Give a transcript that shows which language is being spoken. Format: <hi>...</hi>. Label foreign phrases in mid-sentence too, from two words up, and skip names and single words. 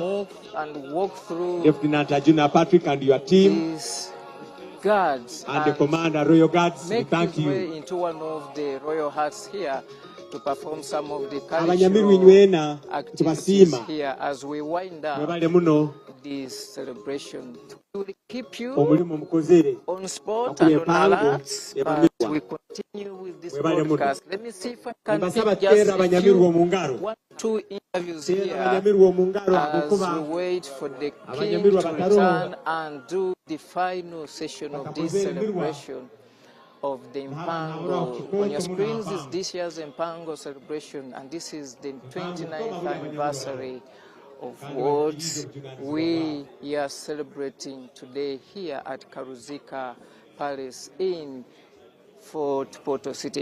<en>move and walk through Lieutenant Ajuna Patrick and your team, these guards and the Commander Royal Guards, we make thank his way you. into one of the royal huts here to perform some of the</en> <ttj>Abanyamirwa</ttj> <en>cultural</en> <ttj>inywena</ttj> <en>activities</en> <ttj>tubasiima</ttj> <en>here as we wind up</en> <ttj>mwebale muno</ttj> <en>this celebration. We will keep you</en> <ttj>omulimu mukozere</ttj> <en>on spot</en> <ttj>okuli</ttj> <en>and on</en> <ttj>empango</ttj> <en>alert, but</en> <ttj>ebamirwa</ttj> <en>we continue with this</en> <ttj>mwebale muno.</ttj> <en>broadcast. Let me see if I can</en> <ttj>Mbasaba</ttj> <en>pick just</en> <ttj>teera</ttj> <en>a</en> <ttj>abanyamirwa mu</ttj> <en>few,</en> <ttj>ngalo.</ttj> <en>1-2 interviews</en> <ttj>Teera</ttj> <en>here</en> <ttj>abanyamirwa mu ngalo</ttj> <en>as</en> <ttj>ahakuba</ttj> <en>we wait for the king</en> <ttj>abanyamirwa</ttj> <en>to</en> <ttj>batalo</ttj> <en>return and do the final session of this celebration of the Mpango. On your screens is this year's Mpango celebration, and this is the 29th anniversary of what we are celebrating today here at Karuzika Palace in Fort Portal City.</en>